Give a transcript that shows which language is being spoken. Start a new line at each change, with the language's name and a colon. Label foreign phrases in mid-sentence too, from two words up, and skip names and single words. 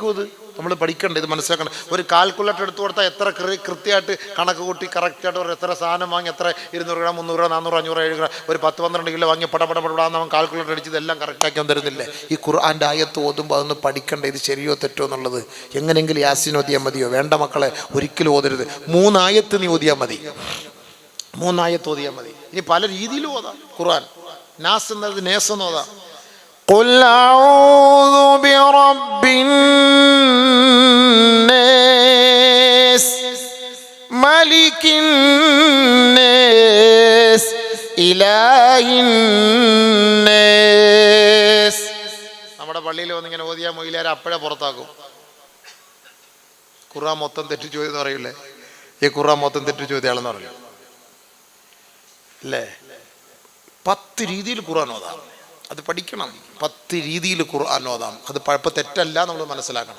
Malayalam: ഇത് നമ്മൾ പഠിക്കണ്ടേ, ഇത് മനസ്സിലാക്കണം. ഒരു കാൽക്കുലേറ്റർ എടുത്തു കൊടുത്താൽ എത്ര കൃത്യമായിട്ട് കണക്ക് കൂട്ടി കറക്റ്റായിട്ട് ഒരു എത്ര സാധനം വാങ്ങി, എത്ര 200 ഗ്രാം 300 ഗ്രാം 400 500 700 ഗ്രാം ഒരു 10-12 കിലോ വാങ്ങി പടപടാന്ന് അവൻ കാൽക്കുലേറ്റർ അടിച്ച് ഇതെല്ലാം കറക്റ്റാക്കി തരുന്നില്ലേ? ഈ ഖുർആൻ്റെ ആയത്ത് ഓതുമ്പോൾ അതൊന്ന് പഠിക്കണ്ടേ, ഇത് ശരിയോ തെറ്റോ എന്നുള്ളത്. എങ്ങനെയെങ്കിലും യാസീൻ ഓതിയാൽ മതിയോ? വേണ്ട മക്കളെ, ഒരിക്കലും ഓതരുത്. 3 ആയത്ത് നീ ഓതിയാൽ മതി, 3 ആയത്ത് ഓതിയാൽ മതി. ഇനി പല രീതിയിലും ഓതാം ഖുർആൻ. നാസ് എന്നത് നേസ് എന്ന് ഓതാം.
Arabic: قل أعوذ برب الناس ملك الناس إله الناس.
Malayalam: നമ്മുടെ പള്ളിയിൽ വന്നിങ്ങനെ ഓതിയാൽ മൊയിലാരെ അപ്പോഴേ പുറത്താക്കും. ഖുർആൻ മൊത്തം തെറ്റു ചോദ്യം പറയൂലേ? ഈ ഖുർആൻ മൊത്തം തെറ്റു ചോദ്യമാണെന്ന് പറയും അല്ലേ? 10 രീതിയിൽ ഖുർആൻ ഓതാം, അത് പഠിക്കണം. 10 രീതിയിൽ ഖുർആൻ ഓതാം, അത് പഴപ്പം തെറ്റല്ല നമ്മൾ മനസ്സിലാക്കണം.